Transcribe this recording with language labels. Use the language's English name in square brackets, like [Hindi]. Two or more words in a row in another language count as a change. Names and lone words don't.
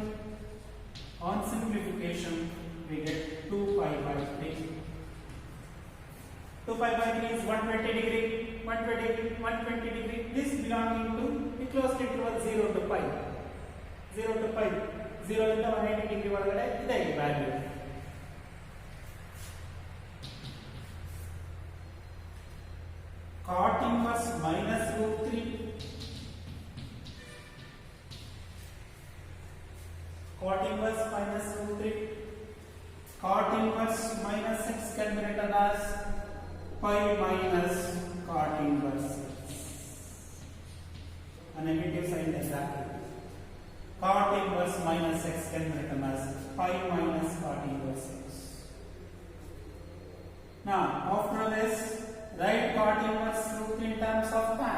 [English] On simplification, we get 2 pi by 3. 2 pi by 3 is 120 degree, 120 degree. This belonging to the closed interval 0 to pi. 0 to pi. [Kannada] 0 ಇಂದ 180 degree ಒಳಗಡೆ ಇದೆ ಈ ವ್ಯಾಲ್ಯೂ. [English] Cot inverse minus root 3. Cot inverse minus root 3. Cot inverse minus 6 can be written as pi minus cot inverse 6. A negative sign exactly. Cot inverse minus 6 can be written as pi minus cot inverse 6. Now, after this, write cot inverse root 3 in terms of tan.